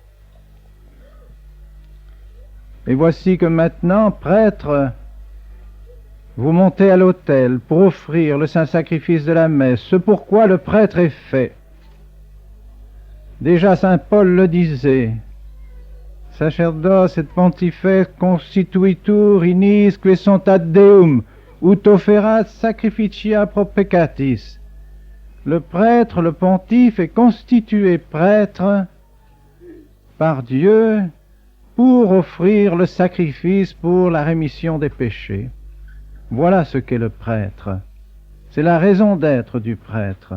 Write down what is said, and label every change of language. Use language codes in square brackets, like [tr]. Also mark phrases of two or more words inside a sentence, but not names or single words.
[fr] Et voici que maintenant, prêtre, vous montez à l'autel pour offrir le saint sacrifice de la messe, ce pourquoi le prêtre est fait. Déjà saint Paul le disait, sacerdoce et [la] pontifex constituitur in isque sunt ad Deum, ut offerat sacrificia pro peccatis. [fr] Le prêtre, le pontife, est constitué prêtre par Dieu pour offrir le sacrifice pour la rémission des péchés. Voilà ce qu'est le prêtre. C'est la raison d'être du prêtre.